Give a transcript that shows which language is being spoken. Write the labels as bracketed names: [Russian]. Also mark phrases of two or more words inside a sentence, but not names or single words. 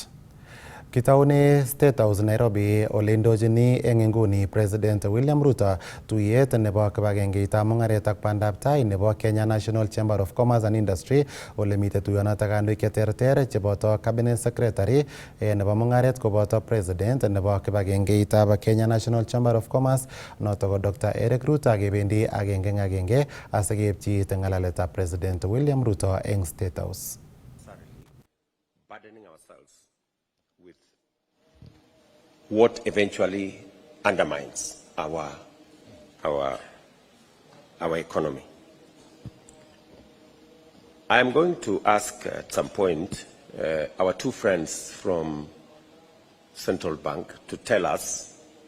[Kalenjin] Kitaune State House Nairobi ole indojini eng inguni President William Ruto tuyet nebo kibagengeitab mung'aret ak bandab tai nebo Kenya National Chamber of Commerce and Industry ole mitei tuyonotok kandoik cheterter cheboto [English] Cabinet Secretary [Kalenjin] nebo mung'aret koboto President nebo kibagengeitab Kenya National Chamber of Commerce notok ko Dr. Eric Ruto kebendi agenge eng agenge asikeipchi ng'alaletab President William Ruto eng State House. [English] What eventually undermines our economy. I am going to ask at some point our two friends from Central Bank to tell us